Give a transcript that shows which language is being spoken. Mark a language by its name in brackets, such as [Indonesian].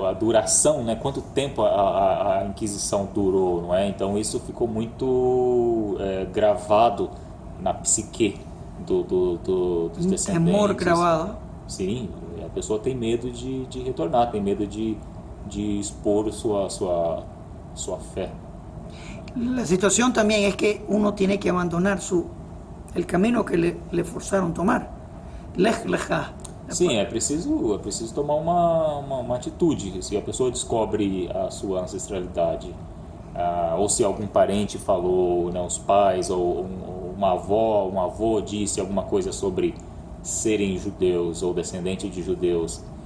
[Portuguese] A duração, né, quanto tempo a Inquisição durou, não é? Então isso ficou muito gravado na psique dos descendentes. Temor gravado. Sim, a pessoa tem medo de retornar, tem medo de expor sua fé. [Spanish] La situación también es que uno tiene que abandonar el camino que le forzaron tomar. [Hebrew] Lech lecha. [Portuguese] Sim, é preciso tomar uma atitude. Se a pessoa descobre a sua ancestralidade, ou se algum parente falou, né, os pais, ou uma avó, um avô disse alguma coisa sobre serem judeus ou descendente de judeus.